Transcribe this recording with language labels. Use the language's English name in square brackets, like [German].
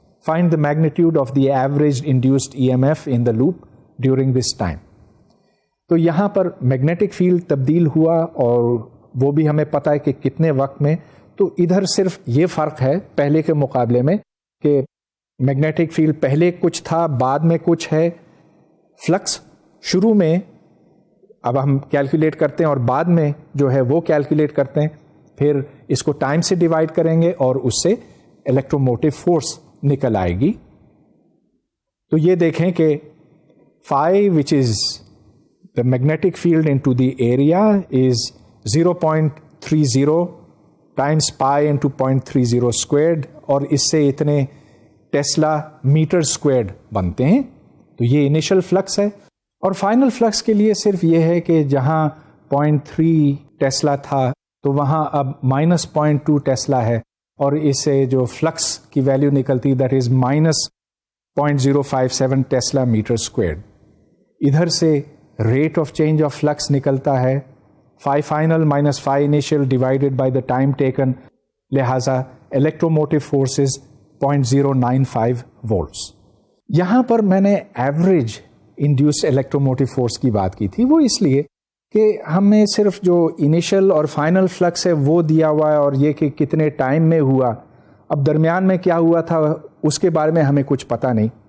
[English] Find the magnitude of the average induced EMF in the loop during this time. [Urdu] تو یہاں پر magnetic field تبدیل ہوا، اور وہ بھی ہمیں پتا ہے کہ کتنے وقت میں. تو ادھر صرف یہ فرق ہے پہلے کے مقابلے میں کہ میگنیٹک فیلڈ پہلے کچھ تھا، بعد میں کچھ ہے. فلکس شروع میں اب ہم کیلکولیٹ کرتے ہیں اور بعد میں جو ہے وہ کیلکولیٹ کرتے ہیں. پھر اس کو ٹائم سے ڈیوائڈ کریں گے اور اس سے الیکٹرو موٹیو فورس نکل آئے گی. تو یہ دیکھیں کہ [English] phi which is the magnetic field into the area is 0.30 times pi into 0.30 squared, [Urdu] اور اس سے اتنے ٹیسلا میٹر اسکوائرڈ بنتے ہیں. تو یہ انیشل فلکس ہے. اور فائنل فلکس کے لیے صرف یہ ہے کہ جہاں 0.3 ٹیسلا تھا تو وہاں اب -0.2 ٹیسلا ہے، اور اس سے جو فلکس کی ویلیو نکلتی [English] that is [Urdu] -0.057 Tesla metre square. ادھر سے rate of change of flicks نکلتا ہے [English] phi final minus phi initial divided by the time taken، [Urdu] لہذا [English] electromotive force is 0.095 volts. [Urdu] یہاں پر میں نے ایوریج انڈیوسڈ الیکٹروموٹیو فورس کی بات کی تھی، وہ اس لیے کہ ہمیں صرف جو انیشل اور فائنل فلکس ہے وہ دیا ہوا ہے، اور یہ کہ کتنے ٹائم میں ہوا. اب درمیان میں کیا ہوا تھا اس کے بارے میں ہمیں کچھ پتہ نہیں.